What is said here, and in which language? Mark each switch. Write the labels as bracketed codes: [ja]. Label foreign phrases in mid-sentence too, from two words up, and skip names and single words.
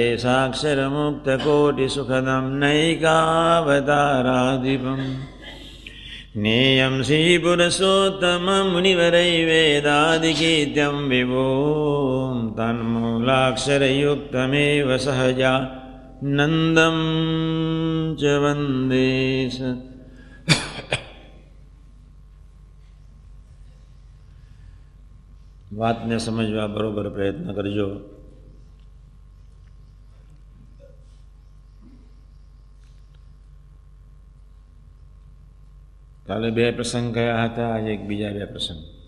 [sa] साक्षरमुक्तकोटिसुखदं नैकावताराधिपं ज्ञेयं श्रीपुरुषोत्तमं मुनिवरैर्वेदादिकीर्त्यं विभुं तन्मूलाक्षरयुक्तमेव सहजानन्दं च वन्दे [gu] વાતને સમજવા બરોબર પ્રયત્ન કરજો. કાલે 2 પ્રસંગ કયા હતા, આજે એક બીજા 2 પ્રસંગ.